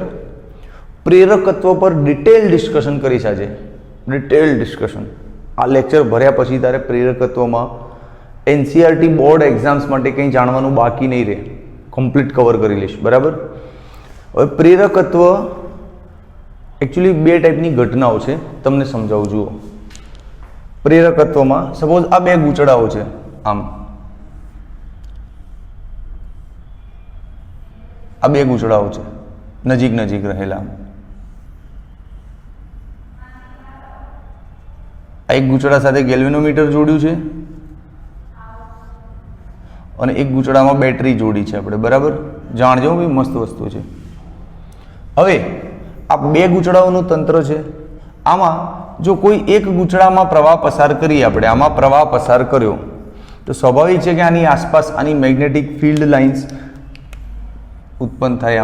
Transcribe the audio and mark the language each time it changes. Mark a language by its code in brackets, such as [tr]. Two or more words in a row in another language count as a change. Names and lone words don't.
[gu] પ્રેરકત્વ પર [en] detail discussion [gu] કરીશ આજ। [en] detail discussion [gu] આ લેક્ચર ભર્યા પછી તારે પ્રેરકત્વ માં [en] NCERT board exams [gu] માટે કંઈ જાણવાનું બાકી નહીં રહે, [en] complete cover [gu] કરી લઈશ। બરાબર। હવે પ્રેરકત્વ એક્ચ્યુઅલી બે ટાઇપની ઘટનાઓ છે, તમને સમજાવું। જુઓ, પ્રેરકત્વમાં સપોઝ આ બે ગૂંચડાઓ છે, આમ આ બે ગૂંચડાઓ છે નજીક નજીક રહેલા। આ એક ગૂંચડા સાથે ગેલ્વેનોમીટર જોડ્યું છે અને એક ગૂંચડામાં બેટરી જોડી છે આપણે। બરાબર, જાણજો બી મસ્ત વસ્તુ છે। હવે આ બે ગૂંચડાઓનું તંત્ર છે। આમાં જો કોઈ એક ગૂંચડામાં પ્રવાહ પસાર કરીએ આપણે, આમાં પ્રવાહ પસાર કર્યો તો સ્વાભાવિક છે કે આની આસપાસ આની [en] magnetic field lines [gu] ઉત્પન્ન થાય।